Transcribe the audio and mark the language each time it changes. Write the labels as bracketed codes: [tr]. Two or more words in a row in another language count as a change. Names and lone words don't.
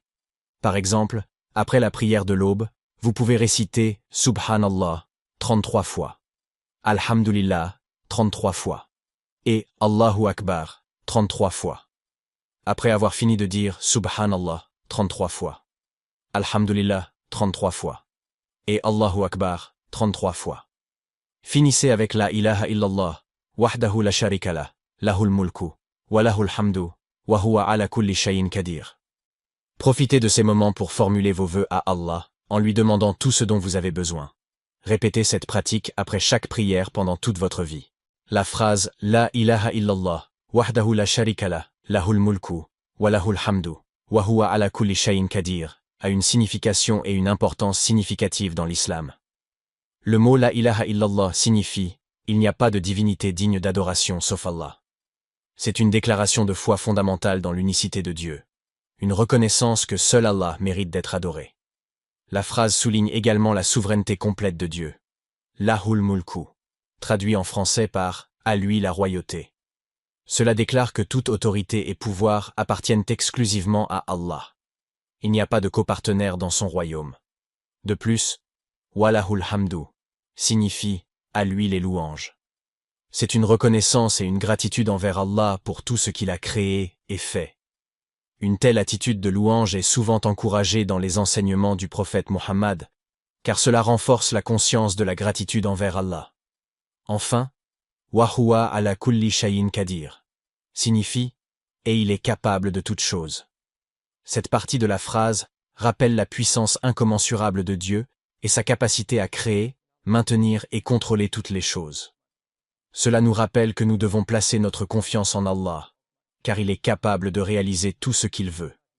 [fr] Par exemple, après la prière de l'aube, vous pouvez réciter « Subhanallah » 33 fois, « Alhamdulillah » 33 fois, et « [ar] الله أكبر [fr] » 33 fois. Après avoir fini de dire « Subhanallah » 33 fois, « Alhamdulillah » 33 fois, et « [ar] الله أكبر [fr] » 33 fois. Finissez avec [ar] لا إله إلا الله وحده لا شريك له له الملك وله الحمد وهو على كل شيء قدير. [fr] Profitez de ces moments pour formuler vos vœux à Allah, en lui demandant tout ce dont vous avez besoin. Répétez cette pratique après chaque prière pendant toute votre vie. La phrase [ar] لا إله إلا الله وحده لا شريك له له الملك وله الحمد وهو على كل شيء قدير, [fr] a une signification et une importance significative dans l'islam. Le mot [ar] لا إله إلا الله [fr] signifie « il n'y a pas de divinité digne d'adoration sauf Allah ». C'est une déclaration de foi fondamentale dans l'unicité de Dieu. Une reconnaissance que seul Allah mérite d'être adoré. La phrase souligne également la souveraineté complète de Dieu. [ar] له الملك, [fr] traduit en français par « à lui la royauté ». Cela déclare que toute autorité et pouvoir appartiennent exclusivement à Allah. Il n'y a pas de copartenaire dans son royaume. De plus, [ar] وله الحمد [fr] signifie « à lui les louanges ». C'est une reconnaissance et une gratitude envers Allah pour tout ce qu'il a créé et fait. Une telle attitude de louange est souvent encouragée dans les enseignements du prophète Mohammed, car cela renforce la conscience de la gratitude envers Allah. Enfin, [ar] وهو على كل شيء قدير [fr] signifie « et il est capable de toute chose ». Cette partie de la phrase rappelle la puissance incommensurable de Dieu et sa capacité à créer, maintenir et contrôler toutes les choses. Cela nous rappelle que nous devons placer notre confiance en Allah, car il est capable de réaliser tout ce qu'il veut.